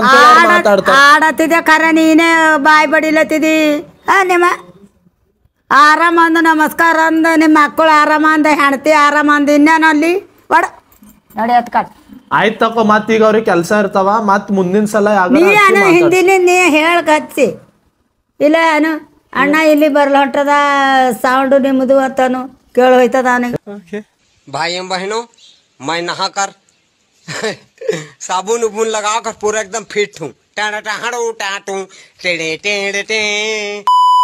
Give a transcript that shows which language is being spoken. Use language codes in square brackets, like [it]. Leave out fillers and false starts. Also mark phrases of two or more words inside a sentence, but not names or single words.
[kn] ಆಡತ್ತಿದೆ ಖರೆ ನೀನೇ ಬಾಯಿ ಬಡಿಲತ್ತಿದಿ ನಿಮ್ಮ ಆರಾಮ ಅಂದ ನಮಸ್ಕಾರ ಅಂದ ನಿಮ್ಮ ಮಕ್ಕಳು ಆರಾಮ ಅಂದ ಹೆಣ್ತಿ ಆರಾಮ ಅಂದ ಇನ್ನೇನು ಅಲ್ಲಿ ಒಡ ನೋಡಿ ಕಟ್ ಆಯ್ತಕ್ಕ ಮತ್ ಈಗ ಅವ್ರಿಗೆ ಕೆಲಸ ಇರ್ತಾವ ಮತ್ ಮುಂದಿನ ಸಲ ಹಿಂದಿಲಿ ನೀ ಹೇಳಕ್ ಹಚ್ಚಿ ಇಲ್ಲ ಏನು ಅಣ್ಣ ಇಲ್ಲಿ ಬರ್ಲ ಹೊಂಟದ ಸೌಂಡ್ ನಿಮ್ದು ಅಂತಾನು ಕೇಳ ಹೋಯ್ತದ [hi] भाई बहनों मैं नहाकर साबुन उबुन लगा कर पूरा एकदम फिट हूँ। टाटा टाटू टाटू टेढ़े टेढ़े टे।